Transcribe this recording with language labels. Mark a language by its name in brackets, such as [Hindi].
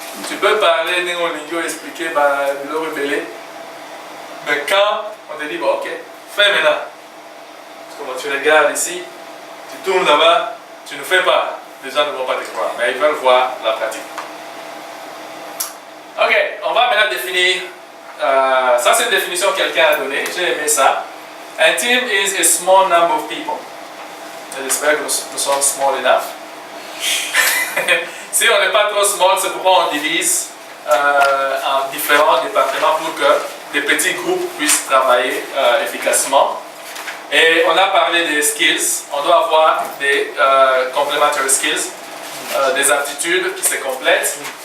[French] Tu peux parler, néo-lingio, expliquer, le rebeller, mais quand on te dit, bon, ok, fais maintenant. Comme tu regardes ici, tu tournes là-bas, tu ne fais pas. Les gens ne vont pas te croire, mais ils veulent voir la pratique. Ok, on va maintenant définir. Ça, c'est une définition que quelqu'un a donnée. J'ai aimé ça. [English] A team is a small number of people. [French] J'espère que nous sommes [English] small enough. [French] Si on n'est pas trop small, c'est pourquoi on divise en différents départements pour que des petits groupes puissent travailler efficacement. Et on a parlé des skills. On doit avoir des complementary skills, des aptitudes qui se complètent.